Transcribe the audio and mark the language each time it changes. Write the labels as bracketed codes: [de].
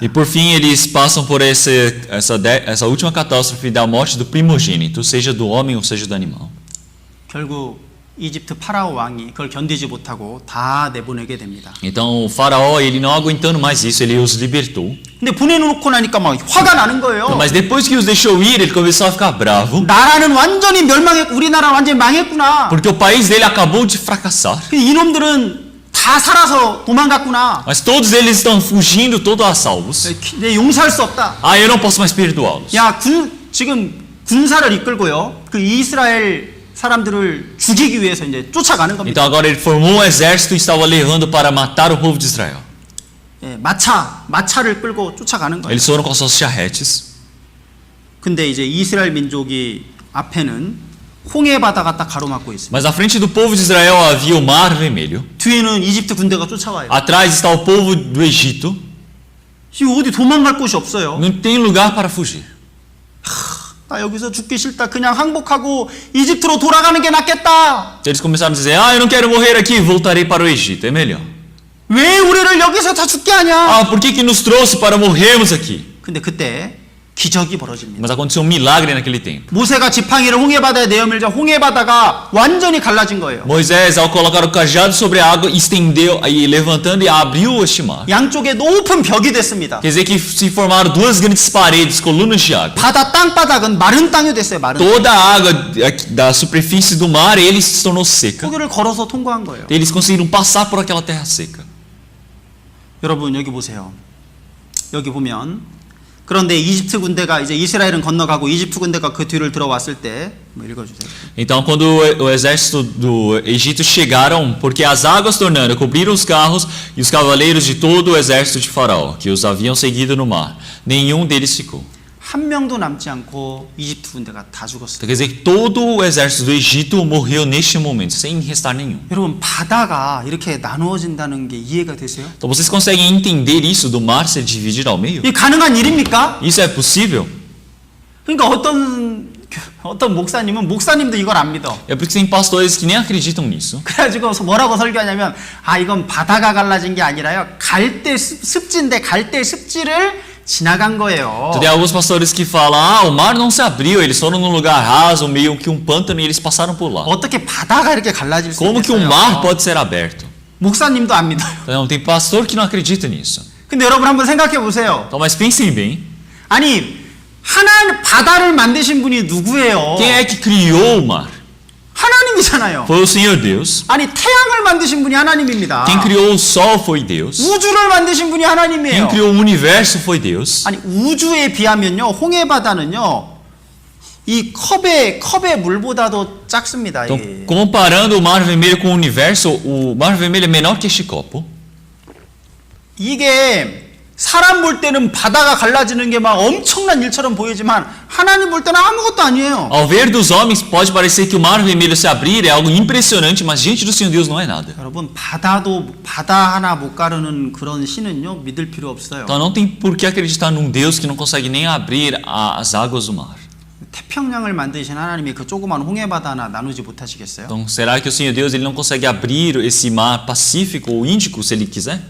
[pt] E por fim, eles passam por essa última catástrofe da morte do primogênito, seja do homem ou seja do animal. [ko] 결국 이집트 파라오 왕이 그걸 견디지 못하고 다 내보내게 됩니다. [pt] Então, o faraó, ele não aguentando mais isso, ele os libertou. [ko] 근데 보내놓고 나니까 막 화가 나는 거예요. [pt] Mas depois que os deixou ir, ele começou a ficar bravo, [ko] 나라는 완전히 멸망했고 우리나라 완전히 망했구나. [pt] porque o país dele acabou de fracassar. [ko] 이놈들은 다 살아서 도망갔구나. [pt] Mas todos eles estão fugindo, todos a salvos. [ko] 내 용서할 수 없다. [pt] Ah, eu não posso mais perdoá-los. [ko] 야, 지금 군사를 이끌고요. 그 이스라엘 사람들을 죽이기 위해서 이제 쫓아가는 겁니다. [pt] Então agora ele formou um exército e estava levando para matar o povo de Israel. [ko] 예, 마차를 끌고 쫓아가는 거예요. [pt] Eles foram com suas charretes. [ko] 근데 이제 이스라엘 민족이 앞에는 홍해 바다가 딱 가로막고 있습니다. [pt] Mas à frente do povo de Israel havia o Mar Vermelho. [ko] 뒤에는 이집트 군대가 쫓아와요. [pt] Atrás está o povo do Egito. [ko] 지금 어디 도망갈 곳이 없어요. [pt] Não tem lugar para fugir. [ko] 나 여기서 죽기 싫다. 그냥 항복하고 이집트로 돌아가는 게 낫겠다. [pt] Eles começaram a dizer: ah, eu não quero morrer aqui, voltarei para o Egito, é melhor. [ko] 왜 우리를 여기서 다 죽게 하냐? [pt] Ah, por que nos trouxe para morrermos aqui? [ko] 근데 그때 기적이 벌어집니다. [pt] Mas aconteceu um milagre naquele tempo. [ko] 모세가 지팡이를 홍해바다에 내어밀자 홍해바다가 완전히 갈라진 거예요. [pt] Moisés, ao colocar o cajado sobre a água, estendeu, aí levantando e abriu este mar. [ko] 양쪽에 높은 벽이 됐습니다. [pt] Quer dizer que se formaram duas grandes paredes, colunas de água. [ko] 바다 땅바닥은 마른 땅이 됐어요. 마른 땅. [pt] Toda a água da superfície do mar, ele se tornou seca. [ko] 거기를 걸어서 통과한 거예요. [pt] Eles conseguiram passar por aquela terra seca. [ko] 여러분 여기 보세요. 여기 보면 그런데 이집트 군대가 이제 이스라엘은 건너가고 이집트 군대가 그 뒤를 들어왔을 때 뭐 읽어주세요. [pt] Então, quando o exército do Egito chegaram, porque as águas tornando cobriram os carros e os cavaleiros de todo o exército de Faraó, que os haviam seguido no mar, nenhum deles ficou. [ko] 한 명도 남지 않고 이집트 군대가 다 죽었어요. [pt] Então, quer dizer que todo o exército do Egito morreu neste momento, sem restar nenhum. [ko] 여러분 바다가 이렇게 나누어진다는 게 이해가 되세요? [pt] Então, vocês conseguem entender isso do mar ser dividido ao meio? [ko] 이게 가능한 일입니까? [pt] Isso é possível? [ko] 그러니까 어떤 목사님도 이걸 안 믿어. [pt] É porque tem pastores que nem acreditam nisso. [ko] 그래가지고 뭐라고 설교하냐면 이건 바다가 갈라진 게 아니라요. 갈대 습지인데 갈대 습지를 지나간 거예요. [pt] Então, tem alguns pastores que falam: o mar não se abriu, eles foram num lugar raso, meio que pântano, e eles passaram por lá. [ko] 어떻게 바다가 이렇게 갈라질 수 [pt] Como que o [ko] 있겠어요? [pt] mar pode ser aberto? [ko] 목사님도 안 믿어요. [pt] Então, tem pastor que não acredita nisso. [ko] 근데 여러분 한번 생각해 보세요. [pt] Então, mas pensem bem, [ko] 아니 바다를 만드신 분이 누구예요? [pt] quem é que criou o mar? [ko] 하나님이잖아요. [pt] Foi o Senhor Deus. [ko] 아니 태양을 만드신 분이 하나님입니다. [pt] Quem criou o sol foi Deus. [ko] 우주를 만드신 분이 [pt] Quem [ko] 하나님이에요. [pt] criou o universo foi Deus. [ko] 아니 우주에 비하면요 홍해 바다는요 이 컵의 물보다도 작습니다. [pt] Então, [ko] 이게. [pt] comparando o Mar Vermelho com o universo, o Mar Vermelho é menor que este copo. [ko] 이게 사람 볼 때는 바다가 갈라지는 게 막 엄청난 일처럼 보이지만 하나님 볼 때는 아무것도 아니에요. [pt] Ao ver dos homens, pode parecer que o Mar Vermelho se abrir é algo impressionante, mas diante do Senhor Deus não é nada. [ko] 여러분 바다 하나 못 가르는 그런 신은요 믿을 필요 없어요. [pt] Então não tem por que acreditar num Deus que não consegue nem abrir as águas do mar. [ko] 태평양을 만드신 하나님이 그 조그만 홍해 바다 하나 나누지 못하시겠어요? [pt] Então será que o Senhor Deus ele não consegue abrir esse mar Pacífico ou Índico se ele quiser?